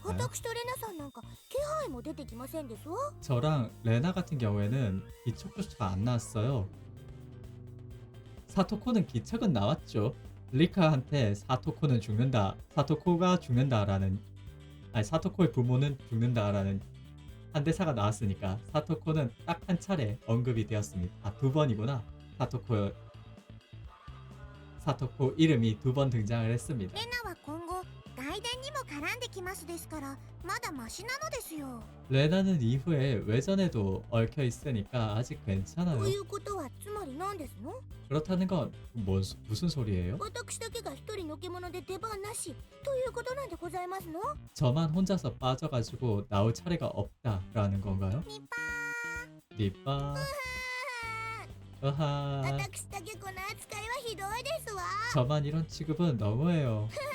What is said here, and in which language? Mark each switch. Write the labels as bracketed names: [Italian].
[Japanese] 私とレナさんなんか気配も出てきませんですわ。 [Korean] 저랑 레나 같은 경우에는 기척조차 안 나왔어요. 사토코는 기척은 나왔죠. 리카한테 사토코는 죽는다, 사토코가 죽는다라는, 아니 사토코의 부모는 죽는다라는 한 대사가 나왔으니까 사토코는 딱 한 차례 언급이 되었습니다. 아, 두 번이구나. 사토코 이름이 두 번 등장을 했습니다. [Japanese] レナは今後外伝にも絡んできますですからまだマシなのですよ。 [Korean] 레나는 이후에 외전에도 얽혀 있으니까 아직 괜찮아요. [Japanese] ということはつまり何ですの？ [Korean] 그렇다는 건 무슨 소리예요? [Japanese] 私だけが一人のけ者で出番なしということなんでございますの？ [Korean] 저만 혼자서 빠져가지고 나올 차례가 없다라는 건가요? [Japanese] ニパー 으하 私だけこの扱いはひどいですわ。 [Korean] 저만 이런 취급은 너무해요.